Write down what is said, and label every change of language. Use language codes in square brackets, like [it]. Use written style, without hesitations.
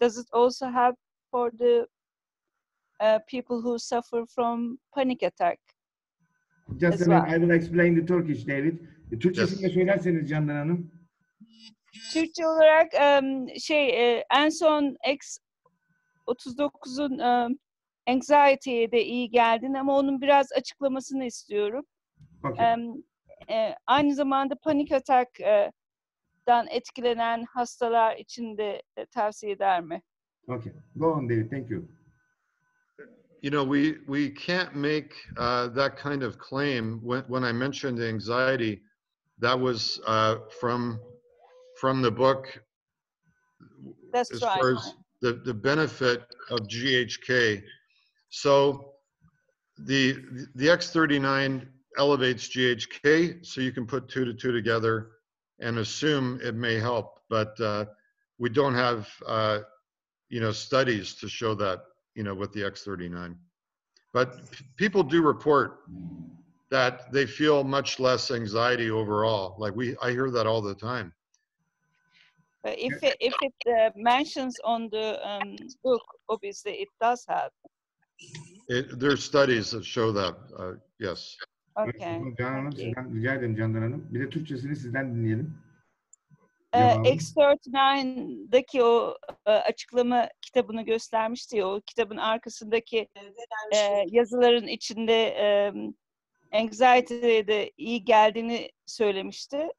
[en] Does it also help for the people who suffer from panic attack? Just a minute, I will explain the Turkish, David. [tr] Türkçesini de söylerseniz Candan Hanım. Türkçe olarak en son X39'un anxiety'ye de iyi geldiğini ama onun biraz açıklamasını istiyorum. [en] Okay. [tr] Aynı zamanda panik ataktan etkilenen hastalar için de tavsiye eder mi? [en] Okay. Go on, David. Thank you. You know, we can't make that kind of claim. When I mentioned anxiety, that was from the book. That's as right. far as the benefit of GHK. So the X39 elevates GHK, so you can put 2 to 2 together and assume it may help, but we don't have studies to show that with the X39. But people do report that they feel much less anxiety overall. Like I hear that all the time. If it mentions on the book, obviously it does help. There's studies that show that, yes. Okay. [tr] Candan Hanım, sizden rica ederim Candan Hanım. Bir de Türkçesini sizden dinleyelim. X39'daki o açıklama kitabını göstermişti ya, o kitabın arkasındaki yazıların içinde anxiety'ye de iyi geldiğini söylemişti.